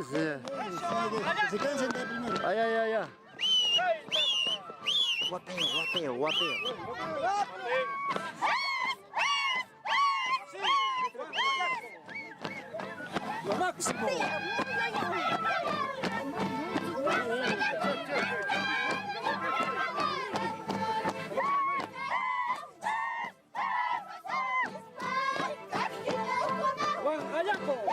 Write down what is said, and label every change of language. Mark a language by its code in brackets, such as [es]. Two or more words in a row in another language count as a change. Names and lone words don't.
[es] Que se cansen de primero. Ay, ay, ay, ay. Guapeo, guapeo, guapeo. Lo máximo. Juan Gallaco.